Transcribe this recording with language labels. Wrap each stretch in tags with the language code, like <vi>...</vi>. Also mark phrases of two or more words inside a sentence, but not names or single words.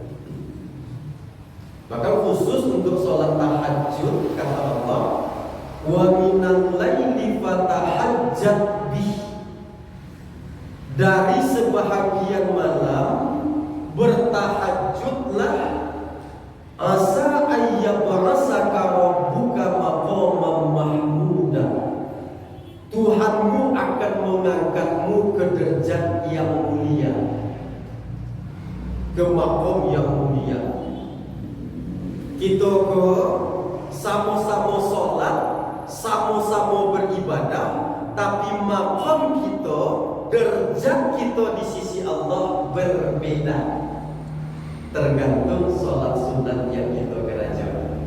<id>Maka khusus untuk sholat tahajud kata Allah,</id> <ar>ومن الليل فتهجد به,</ar> <id>dari sebahagian malam bertahajudlah,</id> <ar>عسى أن يبعثك ربك مقاما محمودا,</ar> <id>Tuhanmu akan mengangkatmu ke derajat yang mulia, ke maqam yang mulia. Kita ke sama-sama sholat, sama-sama beribadah, tapi maqam kita, derajat kita di sisi Allah berbeda, tergantung sholat sunat yang kita kerjakan.</id>